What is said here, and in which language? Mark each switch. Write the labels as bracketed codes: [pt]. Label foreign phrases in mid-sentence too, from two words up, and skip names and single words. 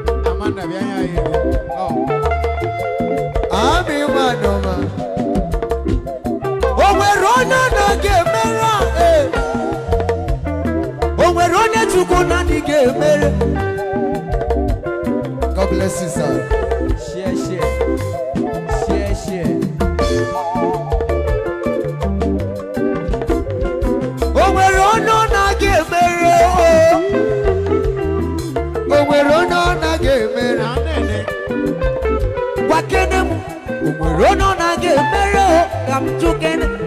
[ig] Amanda, bịa nye anyị ego. Oh. Ami nwanyị ọma. O nwere onye ọ na-aga emere a, eh. O nwere onye Chukwu na-adịghị emere. [en] God bless you, sir. Share, share. Share, share. [ig] O nwere onye ọ na-aga emere, oh. O nwere onye ọ na-aga emere. Gwa kene m, o nwere onye ọ na-aga emere, oh. Ka m jụ kene.